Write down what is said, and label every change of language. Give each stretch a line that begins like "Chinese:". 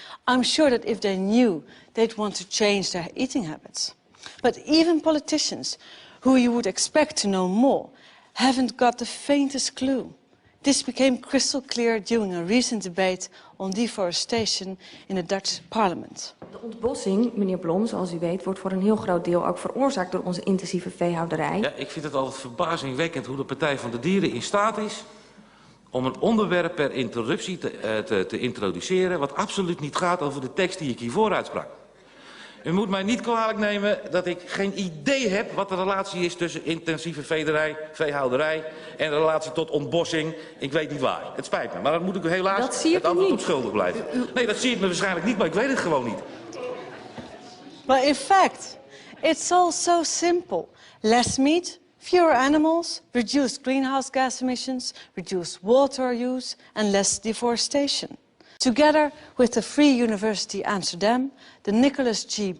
English: I'm sure that if they knew, they'd want to change their eating habits. But even politicians, who you would expect to know more, haven't got the faintest clue. This became crystal clear during a recent debate on deforestation in the Dutch parliament.
Dutch: De ontbossing, meneer Blom, zoals u weet, wordt voor een heel groot deel ook veroorzaakt door onze intensieve veehouderij. Ja, ik vind het altijd verbazingwekkend hoe de Partij van de Dieren in staat is om een onderwerp per interruptie te introduceren wat absoluut niet gaat over de tekst die ik hiervoor uitsprak. U moet mij niet kwalijk nemen dat ik geen idee heb wat de relatie is tussen intensieve veehouderij en de relatie tot ontbossing. Ik weet niet waar. Het spijt me, maar dan moet ik helaas het antwoord op schuldig blijven. Nee, dat zie ik me waarschijnlijk niet, maar ik weet het gewoon niet.
English: But in fact, it's all so simple. Less meat, fewer animals, reduced greenhouse gas emissions, reduced water use and less deforestation. Together with the Free University Amsterdam, the Nicholas G.